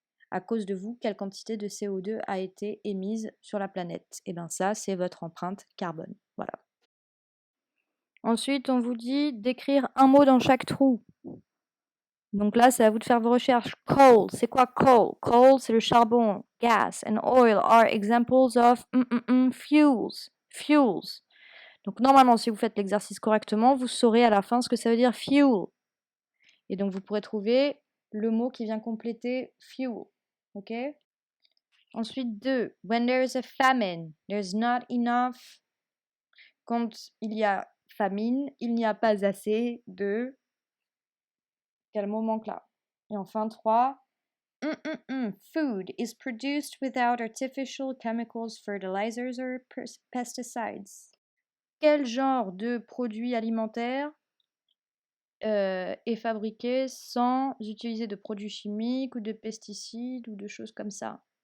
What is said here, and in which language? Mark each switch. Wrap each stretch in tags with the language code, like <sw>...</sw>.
<fr>À cause de vous, quelle quantité de CO2 a été émise sur la planète? Et bien ça, c'est votre empreinte carbone. Voilà. Ensuite, on vous dit d'écrire un mot dans chaque trou. Donc là, c'est à vous de faire vos recherches. Coal, c'est quoi coal? Coal, c'est le charbon.</fr> <en>Gas and oil are examples of fuels. Fuels.</en> <fr>Donc normalement, si vous faites l'exercice correctement, vous saurez à la fin ce que ça veut dire fuel. Et donc vous pourrez trouver le mot qui vient compléter fuel. Ok? Ensuite, 2.</fr> <en>When there's a famine, there's not enough.</en> <fr>Quand il y a famine, il n'y a pas assez de... Quel mot manque là? Et enfin, 3.</fr> <en>Food is produced without artificial chemicals, fertilizers or pesticides.</en> <fr>Quel genre de produit alimentaire est fabriqué sans utiliser de produits chimiques ou de pesticides ou de choses comme ça?</fr>